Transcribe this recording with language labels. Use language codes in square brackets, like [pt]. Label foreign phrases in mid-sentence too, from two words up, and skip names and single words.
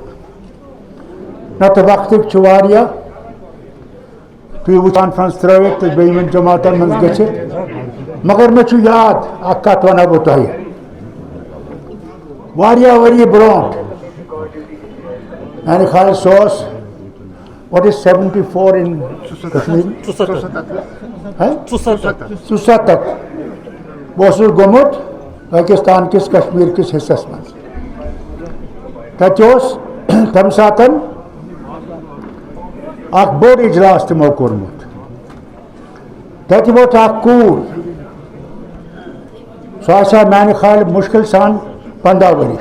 [ks] نتہٕ وقتٕکۍ چھِ واریاہ تُہۍ وٕچھ کانفرنس ترٲوِتھ تہٕ بیٚیہِ یِمن جماعتن منٛز گٔژھِتھ. مگر مےٚ چھُ یاد اکھ کتھ ونہو بہٕ تۄہہِ. واریاہ ؤری برونٛٹھ میانہِ خیال سُہ اوس [en] what is 74 in Kashmir [ks] 67 بہٕ اوسُس گوٚمُت پٲکِستان کِس کشمیٖر کِس حصس منٛز. تتہِ اوس تمہِ ساتہٕ اکھ بوٚڑ اجلاس تِمو کوٚرمُت. تتہِ ووت اکھ کوٗر سۄ آسہِ ہا میانہِ خیال مُشکِل سان 15 ؤرِش.